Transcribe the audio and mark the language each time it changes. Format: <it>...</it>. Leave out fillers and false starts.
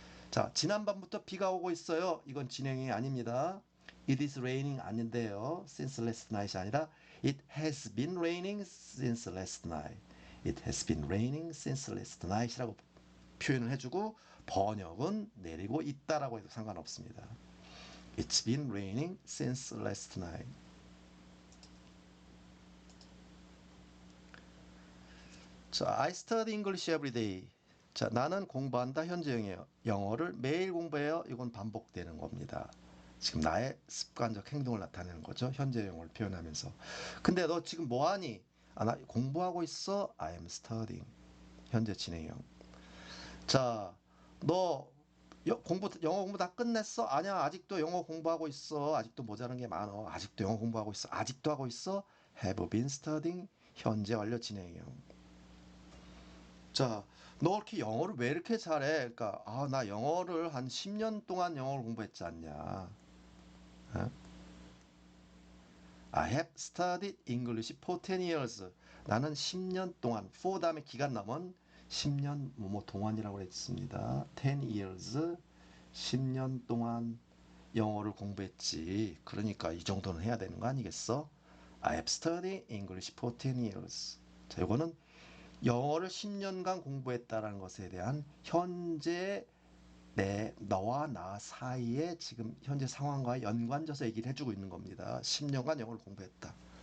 <ko>자, 지난밤부터 비가 오고 있어요. 이건 진행이 아닙니다.</ko> <en>It is raining</en> <ko>아닌데요.</ko> <en>Since last night</en> <ko>이 아니라</ko> <en>It has been raining since last night. It has been raining since last night</en> <ko>이라고 표현을 해주고 번역은 내리고 있다라고 해도 상관없습니다.</ko> <en>It's been raining since last night.</en> <ko>자,</ko> <en>I study English every day.</en> <ko>자, 나는 공부한다 현재형이에요. 영어를 매일 공부해요. 이건 반복되는 겁니다. 지금 나의 습관적 행동을 나타내는 거죠. 현재형을 표현하면서. 근데 너 지금 뭐 하니? 아, 나 공부하고 있어.</ko> <en>I am studying.</en> <ko>현재 진행형. 자, 너 영어 공부 다 끝냈어? 아니야, 아직도 영어 공부하고 있어. 아직도 모자란 게 많어. 아직도 영어 공부하고 있어. 아직도 하고 있어?</ko> <en>Have been studying.</en> <ko>현재 완료 진행형. 자, 너 이렇게 영어를 왜 이렇게 잘해? 그러니까, 아, 나 영어를 한 10년 동안 영어를 공부했지 않냐? 어?</ko> <en>I have studied English for 10 years.</en> <ko>나는 10년 동안, for 다음에 기간 남은 10년 뭐뭐 동안이라고 했습니다. 10 years, 10년 동안 영어를 공부했지. 그러니까 이 정도는 해야 되는 거 아니겠어?</ko> <en>I have studied English for 10 years.</en> <ko>자, 이거는 영어를 10년간 공부했다라는 것에 대한 현재 너와 나 사이에 지금 현재 상황과 연관져서 얘기를 해주고 있는 겁니다. 10년간 영어를 공부했다.</ko>